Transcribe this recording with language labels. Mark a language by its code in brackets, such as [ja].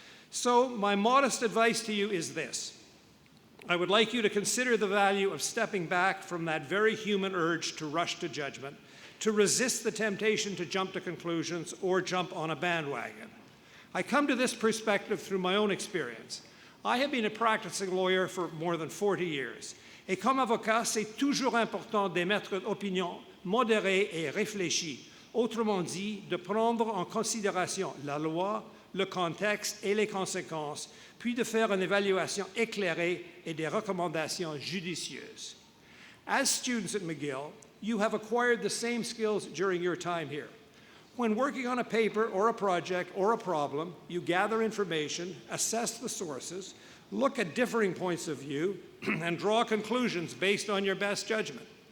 [en] So my modest advice to you is this. I would like you to consider the value of stepping back from that very human urge to rush to judgment, to resist the temptation to jump to conclusions or jump on a bandwagon. I come to this perspective through my own experience. I have been a practicing lawyer for more than 40 years. [fr] Et comme avocat, c'est toujours important d'émettre une opinion modérée et réfléchie. Autrement dit, de prendre en considération la loi, le contexte et les conséquences, puis de faire une évaluation éclairée et des recommandations judicieuses. [en] As students at McGill, you have acquired the same skills during your time here. When working on a paper or a project or a problem, you gather information, assess the sources, look at differing points of view, and draw conclusions based on your best judgment.